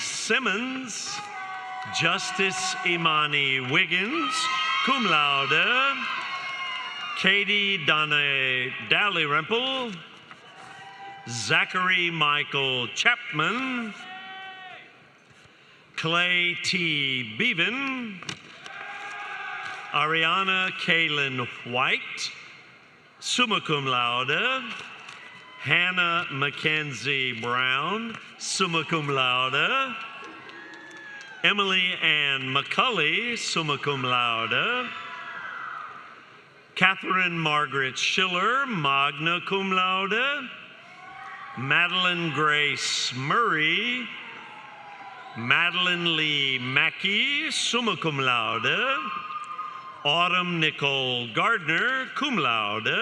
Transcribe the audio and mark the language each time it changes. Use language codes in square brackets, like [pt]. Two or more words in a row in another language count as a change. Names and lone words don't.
[en] Simmons, Justice Imani Wiggins, [la] cum laude, [en] Katie Donna Dalrymple, Zachary Michael Chapman, Clay T. Bevan, Ariana Kaylin White, [la] summa cum laude, [en] Hannah Mackenzie Brown, [la] summa cum laude, [en] Emily Ann McCulley, [la] summa cum laude, [en] Catherine Margaret Schiller, [la] magna cum laude, [en] Madeline Grace Murray, Madeline Lee Mackey, [la] summa cum laude, [en] Autumn Nicole Gardner, [la] cum laude,